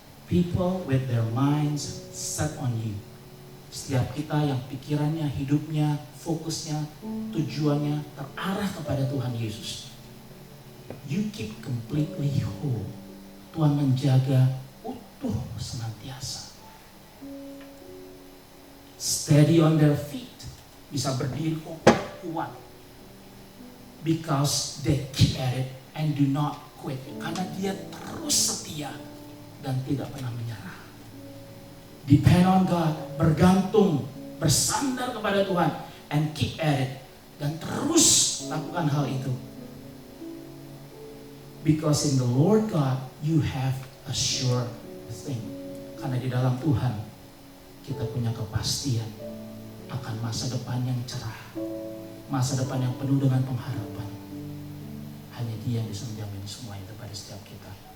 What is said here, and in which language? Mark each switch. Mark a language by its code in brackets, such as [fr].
[en] People with their minds set on you. [id] Setiap kita yang pikirannya, hidupnya, fokusnya, tujuannya terarah kepada Tuhan Yesus. [en] You keep completely whole. [id] Tuhan menjaga utuh senantiasa. [en] steady on their feet, [id] bisa berdiri kuat, [en] because they keep at it and do not quit, [id] karena dia terus setia dan tidak pernah menyerah. [en] Depend on God, [id] bergantung, bersandar kepada Tuhan, [en] and keep at it, [id] dan terus lakukan hal itu. [en] Because in the Lord God you have a sure thing. [id] Karena di dalam Tuhan kita punya kepastian akan masa depan yang cerah, masa depan yang penuh dengan pengharapan. Hanya Dia yang bisa menjamin semua itu pada setiap kita.